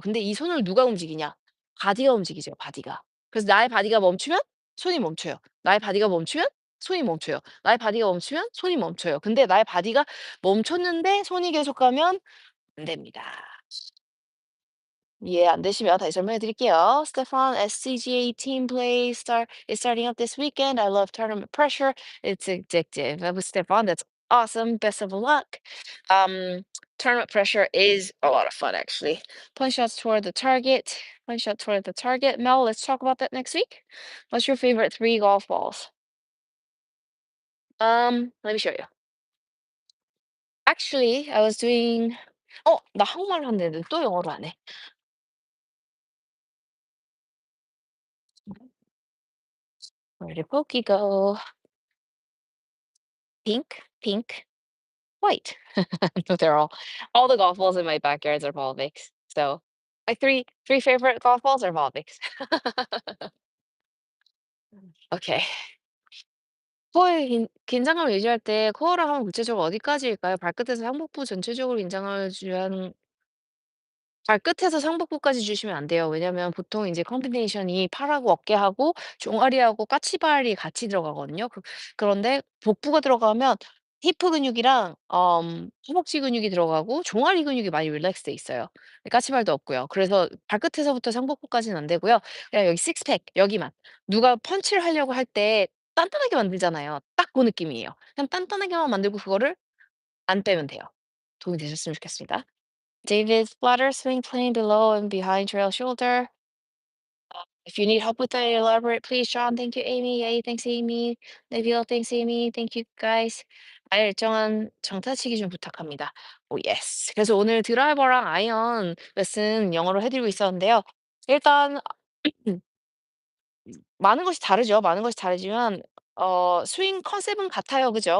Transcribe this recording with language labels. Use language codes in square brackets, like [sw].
[ko] 근데 이 손을 누가 움직이냐? 바디가 움직이죠, 바디가. 그래서 나의 바디가 멈추면 손이 멈춰요. 나의 바디가 멈추면 손이 멈춰요. 나의 바디가 멈추면 손이 멈춰요. 근데 나의 바디가 멈췄는데 손이 계속 가면 안 됩니다. 이해 안 되시면 다시 설명해 드릴게요. [en] Stefan, SCGA team play is starting up this weekend. I love tournament pressure. It's addictive. That was Stefan. That's awesome. Best of luck. Um, Tournament pressure is a lot of fun, actually. Punch shots toward the target. Punch shot toward the target. Mel, let's talk about that next week. What's your favorite three golf balls? Let me show you. Actually, I was doing. [ko] 나 한국말로 한다는데 또 영어로 하네. [en] Where did Pokey go? Pink, pink, white. No, they're all the golf balls in my backyards are Volvics. So my three favorite golf balls are Volvics. Okay. [ko] 코어의 긴장감을 유지할 때 코어를 하면 구체적으로 어디까지일까요? 발끝에서 상복부 전체적으로 긴장을 유지하는. 발끝에서 상복부까지 주시면 안 돼요. 왜냐면 보통 인제 컨비네이션이 팔하고 어깨하고 종아리하고 까치발이 같이 들어가거든요. 그런데 복부가 들어가면 히프 근육이랑 허벅지 근육이 들어가고 종아리 근육이 많이 릴렉스 돼 있어요. 까치발도 없고요. 그래서 발끝에서부터 상복부까지는 안 되고요. 그냥 여기 식스팩 여기만. 누가 펀치를 하려고 할 때 단단하게 만들잖아요. 딱 고 느낌이에요. 그냥 단단하게만 만들고 그거를 안 빼면 돼요. 도움이 되셨으면 좋겠습니다. [en] David splatter swing plane below and behind trail shoulder. If you need help with that, elaborate, please, John. Thank you, Amy. Yay, thanks, Amy. Neville, thanks, Amy. Thank you, guys. [ko] 아예 일정한 정타치기 좀 부탁합니다. 오, 예스. 그래서 오늘 드라이버랑 아이언 레슨 영어로 해드리고 있었는데요. 일단 많은 것이 다르죠. 많은 것이 다르지만 스윙 컨셉은 같아요. 그죠?